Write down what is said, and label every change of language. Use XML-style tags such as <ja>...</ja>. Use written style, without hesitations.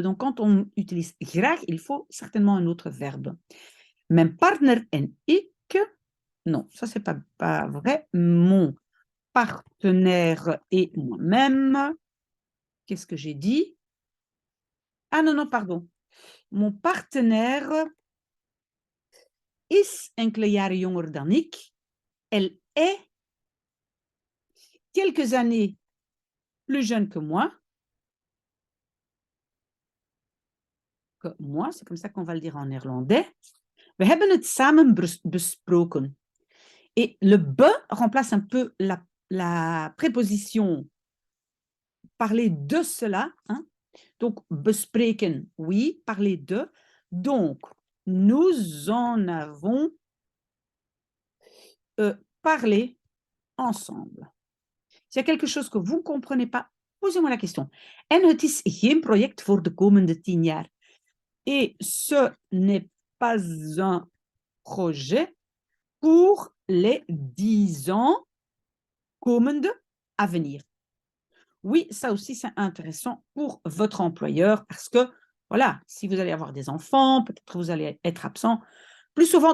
<fr>Donc, quand on utilise graag, il faut certainement un autre verbe.</fr> <nl>Mijn partner en ik,</nl> <fr>non, ça, c'est pas vrai. Mon partenaire et moi-même, qu'est-ce que j'ai dit? Ah non, pardon. Mon partenaire</fr> <nl>is enkele jaren jonger dan ik.</nl> <fr>Elle est quelques années plus jeune que moi. C'est comme ça qu'on va le dire en néerlandais.</fr> <nl>We hebben het samen besproken.</nl> <fr>Et le be remplace un peu la préposition parler de cela. Hein? Donc, bespreken, oui, parler de. Donc, nous en avons parlé ensemble. S'il y a quelque chose que vous ne comprenez pas, posez-moi la question.</fr> <nl>En het is geen project voor de komende 10 jaar.</nl> <fr>Et ce n'est pas un projet pour les 10 ans komende à venir. Oui, ça aussi, c'est intéressant pour votre employeur parce que, voilà, si vous allez avoir des enfants, peut-être que vous allez être absent plus souvent.</fr>